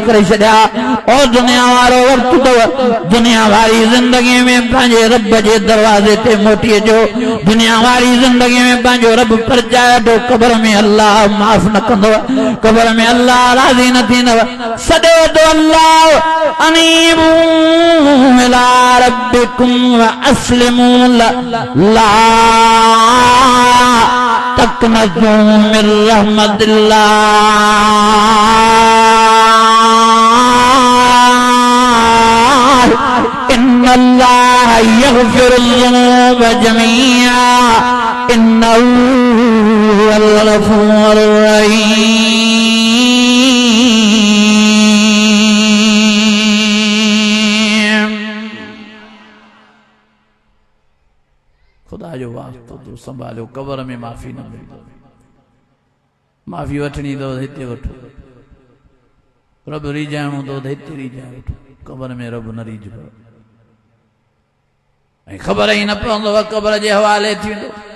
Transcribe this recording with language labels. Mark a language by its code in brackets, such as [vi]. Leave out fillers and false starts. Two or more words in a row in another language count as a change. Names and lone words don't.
[sd] करे छॾिया ओ दुनिया वारो वक़्तु अथव दुनिया वारी ज़िंदगी में पंहिंजे रब जे दरवाज़े ते मोटी अचो दुनिया वारी ज़िंदगी में पंहिंजो रब परचाए वठो क़ब्र में अल्लाह माफ़ न कंदव क़ब्र में अल्लाह राज़ी न थींदव सॾो तो अल्लाह [ar] أنيبوا إلى ربكم وأسلموا لا تقنطوا من رحمة الله إن الله يغفر الذنوب جميعا إنه هو الغفور الرحيم. [sd] खुदा जो वास्तो तो संभालो कब्र में माफ़ी न मिले माफ़ी वठणी तो हिते वठो रब रीजाइणो तो हिते रीजाए वठो कब्र में रब न रीजबो ऐं ख़बर ही न पवंदव कब्र जे हवाले थींदो